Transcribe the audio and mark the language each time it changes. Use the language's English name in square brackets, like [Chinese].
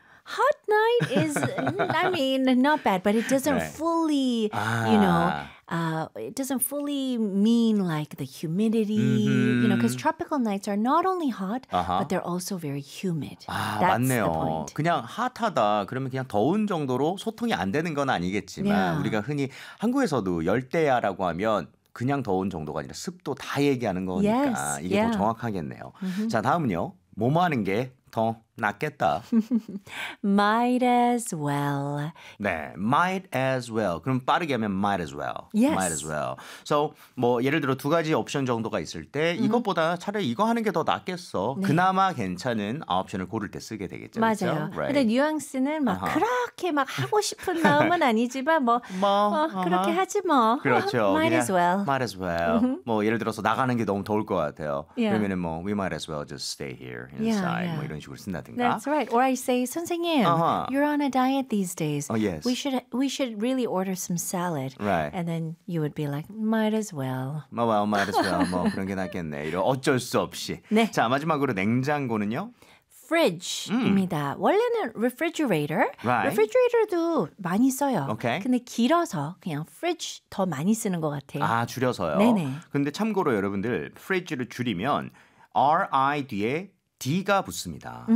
[English] Hot night is, I mean, not bad, but it doesn't [Korean] 네. [English] fully, [Korean] 아. [English] you know, it doesn't fully mean like the humidity, you know, because tropical nights are not only hot, but they're also very humid. [Korean] 아, [English] That's [Korean] 맞네요. [English] the point. [Korean] 그냥 hot하다 그러면 그냥 더운 정도로 소통이 안 되는 건 아니겠지만 [English] yeah. [Korean] 우리가 흔히 한국에서도 열대야라고 하면 그냥 더운 정도가 아니라 습도 다 얘기하는 거니까 [English] yes, [Korean] 이게 [English] yeah. [Korean] 더 정확하겠네요. 자, 다음은요. 뭐하는 게 더 낫겠다. [English] might as well. [Korean] 네, [English] might as well. [Korean] 그럼 빠르게 하면 [English] might as well. Yes. Might as well. [Korean] So 뭐 예를 들어 두 가지 옵션 정도가 있을 때 이것보다 차라리 이거 하는 게 더 낫겠어. 네. 그나마 괜찮은 옵션을 고를 때 쓰게 되겠죠. 맞아요. 그렇죠? [English] Right. [Korean] 근데 뉘앙스는 막 그렇게 막 하고 싶은 마음은 아니지만 그렇게 하지 뭐. 그렇죠. [English] might as well. Might as well. [Korean] 뭐 예를 들어서 나가는 게 너무 더울 것 같아요. [English] Yeah. [Korean] 그러면은 뭐 [English] we might as well just stay here inside. Yeah, yeah. [Korean] 뭐 이런 식으로 쓴다. [English] That's right. Or I say, 선생님, you're on a diet these days. Oh, yes. We should really order some salad. Right. And then you would be like, might as well. Well, might as well. [Korean] 뭐 그런 게 낫겠네. 어쩔 수 없이. 네. 자, 마지막으로 냉장고는요? Fridge입니다. 원래는 refrigerator. [English] Right. [Korean] Refrigerator도 많이 써요. [English] Okay. [Korean] 근데 길어서 그냥 fridge 더 많이 쓰는 것 같아요. 아, 줄여서요? 네네. 근데 참고로 여러분들, fridge를 줄이면 R-I 뒤에 D가 붙습니다.